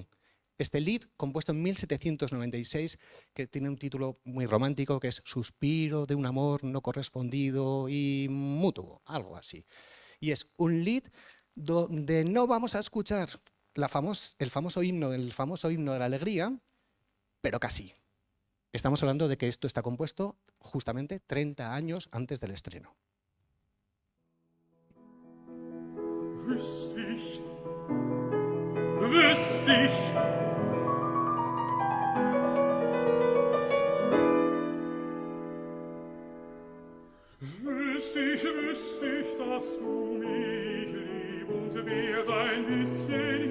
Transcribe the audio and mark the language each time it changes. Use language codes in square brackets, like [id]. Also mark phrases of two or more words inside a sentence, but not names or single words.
[es] Este Lied, compuesto en 1796, que tiene un título muy romántico, que es Suspiro de un amor no correspondido y mutuo, algo así. Y es un Lied donde no vamos a escuchar el famoso himno de la alegría, pero casi. Estamos hablando de que esto está compuesto justamente 30 años antes del estreno. [de] Wüsste ich, dass du mich lieb und wert ein bisschen